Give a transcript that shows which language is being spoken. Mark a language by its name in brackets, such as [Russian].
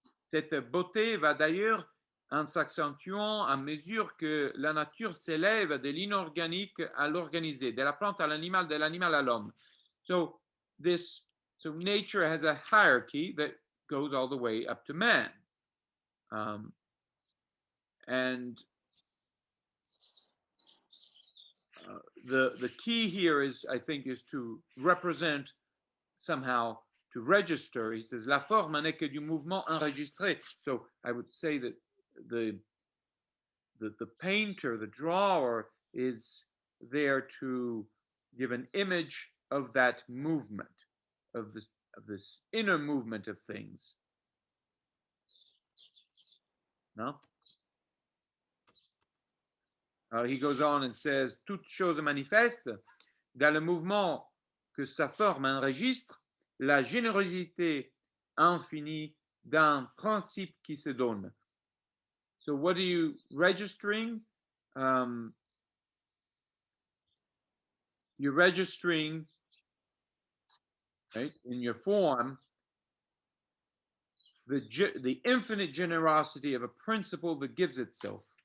[French] Cette beauté va d'ailleurs en s'accentuant à mesure que la nature s'élève de l'inorganique à l'organisé, de la plante à l'animal, de l'animal à l'homme. [English] So nature has a hierarchy that goes all the way up to man. And the key here is, I think, is to represent somehow, to register. He says, [French] la forme n'est que du mouvement enregistré. [English] So I would say that the the painter, the drawer, is there to give an image of that movement, of this inner movement of things. No? He goes on and says, [French] toute chose manifeste dans le mouvement que sa forme enregistre la générosité infinie d'un principe qui se donne. [English] So what are you registering? You're registering, right, in your form, the infinite generosity of a principle that gives itself.